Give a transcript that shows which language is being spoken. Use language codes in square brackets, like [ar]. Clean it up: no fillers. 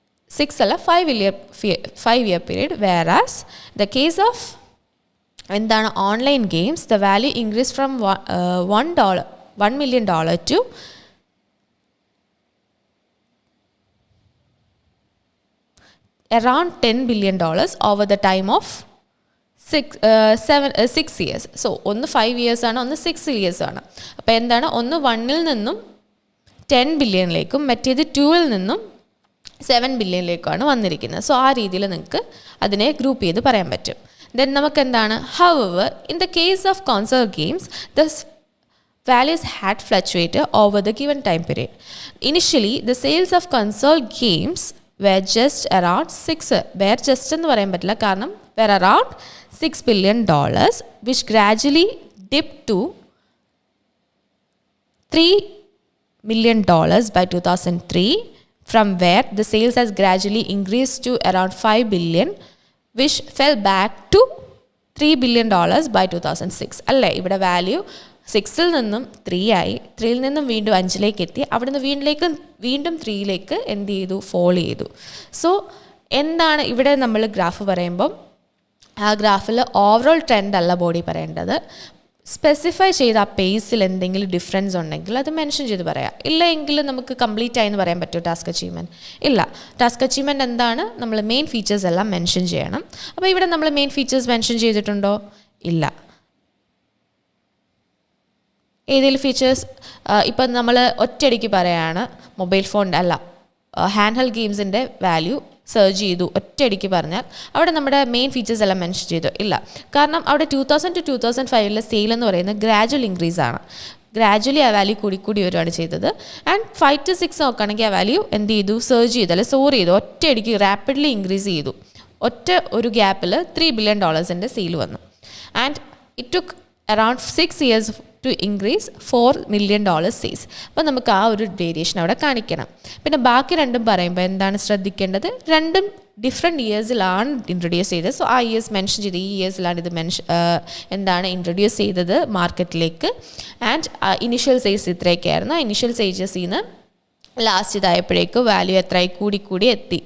[en] 5-year period. Whereas the case of online games, the value increased from $1 million to around $10 billion over the time of 6 years. [ml] So ഒന്ന് 5 years ആണ്, ഒന്ന് 6 years ആണ്. അപ്പോൾ എന്താണ്? ഒന്ന് 1-ൽ നിന്നും 10 ബില്യണിലേക്കും മറ്റേത് 2-ൽ നിന്നും 7 ബില്യണിലേക്കാണ് വന്നിരിക്കുന്നത്. സോ ആ രീതിയിൽ നിങ്ങൾക്ക് അതിനെ ഗ്രൂപ്പ് ചെയ്ത് പറയാൻ പറ്റും. ദെൻ നമുക്ക് എന്താണ്? [en] However, in the case of console games, the values had fluctuated over the given time period. Initially, the sales of console games were just around [ml] എന്ന് പറയാൻ പറ്റില്ല, കാരണം [en] were around $6 billion, which gradually dipped to $3 million by 2003, from where the sales has gradually increased to around $5 billion, which fell back to $3 billion by 2006. [ml] അല്ലേ? ഇവിടെ value 6-ൽ നിന്നും 3 ആയി, 3-ൽ നിന്നും വീണ്ടും 5-ലേക്ക് എത്തി, അവിടുന്ന് വീണ്ടും 3-ലേക്ക് എന്ത് ചെയ്തു? ഫോൾ ചെയ്തു. സോ എന്താണ് ഇവിടെ നമ്മൾ ഗ്രാഫ് പറയുമ്പം ആ ഗ്രാഫിൽ ഓവറോൾ ട്രെൻഡ് അല്ല ബോഡി പറയേണ്ടത്. സ്പെസിഫൈ ചെയ്ത ആ പേസിൽ എന്തെങ്കിലും ഡിഫറൻസ് ഉണ്ടെങ്കിൽ അത് മെൻഷൻ ചെയ്ത് പറയാം. ഇല്ല എങ്കിൽ നമുക്ക് കംപ്ലീറ്റ് ആയി എന്ന് പറയാൻ പറ്റുമോ ടാസ്ക് അച്ചീവ്മെൻറ്റ്? ഇല്ല. ടാസ്ക് അച്ചീവ്മെൻറ്റ് എന്താണ്? നമ്മൾ മെയിൻ ഫീച്ചേഴ്സ് എല്ലാം മെൻഷൻ ചെയ്യണം. അപ്പോൾ ഇവിടെ നമ്മൾ മെയിൻ ഫീച്ചേഴ്സ് മെൻഷൻ ചെയ്തിട്ടുണ്ടോ? ഇല്ല. ഏതെങ്കിലും ഫീച്ചേഴ്സ് ഇപ്പം നമ്മൾ ഒറ്റയടിക്ക് പറയുകയാണ് മൊബൈൽ ഫോൺ അല്ല ഹാൻഡ് ഹെൽഡ് ഗെയിംസിൻ്റെ വാല്യൂ സെർച്ച് ചെയ്തു ഒറ്റയടിക്ക് പറഞ്ഞാൽ അവിടെ നമ്മുടെ മെയിൻ ഫീച്ചേഴ്സ് എല്ലാം മെൻഷൻ ചെയ്തു? ഇല്ല. കാരണം അവിടെ 2000 to 2005 സെയിൽ എന്ന് പറയുന്നത് ഗ്രാജുവൽ ഇൻക്രീസ് ആണ്. ഗ്രാജുവലി ആ വാല്യൂ കൂടി വരുവാണ് ചെയ്തത്. ആൻഡ് 5 to 6 നോക്കുകയാണെങ്കിൽ ആ വാല്യൂ എന്ത് ചെയ്തു? സെർച്ച് ചെയ്തു, അല്ലെ സ്റ്റോർ ചെയ്തു, ഒറ്റയടിക്ക് റാപ്പിഡ്ലി ഇൻക്രീസ് ചെയ്തു. ഒരു ഗ്യാപ്പിൽ $3 billion സെയിൽ വന്നു. [en] And it took around 6 years to increase $4 million sales. [ml] അപ്പോൾ നമുക്ക് ആ ഒരു വേരിയേഷൻ അവിടെ കാണിക്കണം. പിന്നെ ബാക്കി രണ്ടും പറയുമ്പോൾ എന്താണ് ശ്രദ്ധിക്കേണ്ടത്? രണ്ടും ഡിഫറെൻറ്റ് ഇയേഴ്സിലാണ് ഇൻട്രൊഡ്യൂസ് ചെയ്തത്. സോ ആ ഇയേഴ്സ് മെൻഷൻ ചെയ്ത് ഈ ഇയേഴ്സിലാണ് ഇത് എന്താണ് ഇൻട്രൊഡ്യൂസ് ചെയ്തത് മാർക്കറ്റിലേക്ക്. And initial size ഇത്രയൊക്കെയായിരുന്നു. ഇനിഷ്യൽ സൈജസിൽ നിന്ന് ലാസ്റ്റ് ഇതായപ്പോഴേക്കും വാല്യൂ എത്രയായി? കൂടി എത്തി.